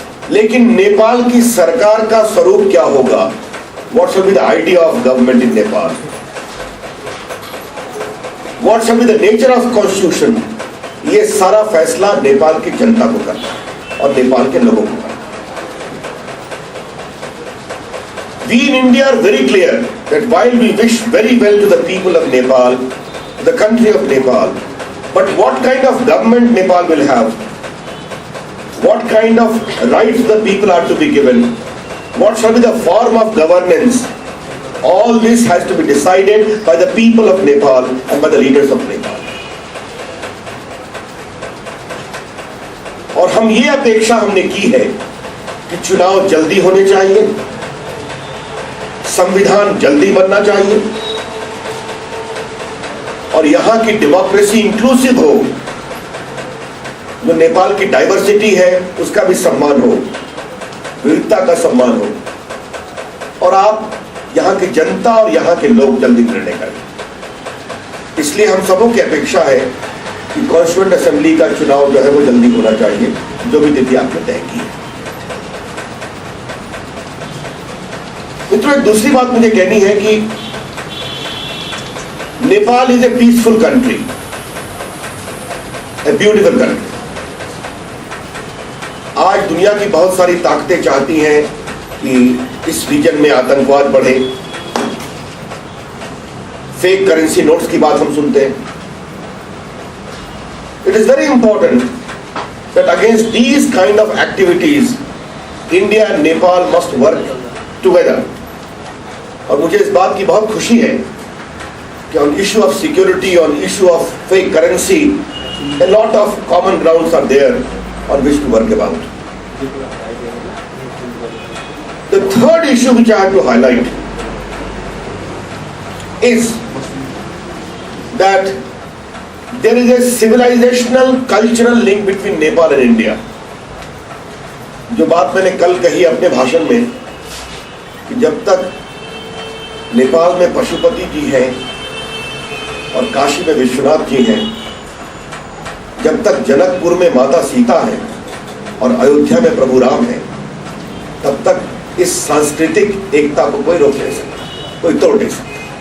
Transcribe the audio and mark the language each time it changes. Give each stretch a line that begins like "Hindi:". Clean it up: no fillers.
Hindi: लेकिन नेपाल की सरकार का स्वरूप क्या होगा?
English: What shall be the idea of government in Nepal? What shall be the nature of constitution?
Hindi: ये सारा फैसला नेपाल की जनता को करना है और नेपाल के लोगों को करना है.
English: We in India are very clear that while we wish very well to the people of Nepal, the country of Nepal, but what kind of government Nepal will have, what kind of rights the people are to be given, what shall be the form of governance, all this has to be decided by the people of Nepal and by the leaders of Nepal.
Hindi: और हम ये अपेक्षा हमने की है कि चुनाव जल्दी होने चाहिए, संविधान जल्दी बनना चाहिए और यहां की डेमोक्रेसी इंक्लूसिव हो, जो नेपाल की डाइवर्सिटी है उसका भी सम्मान हो, विविधता का सम्मान हो, और आप यहां की जनता और यहां के लोग जल्दी निर्णय करें. इसलिए हम सबों की अपेक्षा है कि कॉन्स्टिट्यूएंट असेंबली का चुनाव जो है वो जल्दी होना चाहिए, जो भी तिथि आपने तय की है. मित्रों, एक दूसरी बात मुझे कहनी है कि
English: Nepal is a peaceful country, a beautiful country.
Hindi: आज दुनिया की बहुत सारी ताकतें चाहती हैं कि इस रीजन में आतंकवाद बढ़े, फेक करेंसी नोट्स की बात हम सुनते हैं.
English: It is very important that against these kind of activities, India and Nepal must work together.
Hindi: और मुझे इस बात की बहुत खुशी है कि
English: on issue of security, on issue of fake currency, a lot of common grounds are there on which to work about. The third issue which I have to highlight is that there is a civilizational cultural link between Nepal and India.
Hindi: जो बात मैंने कल कही अपने भाषण में कि जब तक नेपाल में पशुपति जी हैं और काशी में विश्वनाथ जी हैं, जब तक जनकपुर में माता सीता है और अयोध्या में प्रभु राम है, तब तक इस सांस्कृतिक एकता को कोई रोक नहीं सकता, कोई तोड़ नहीं सकता.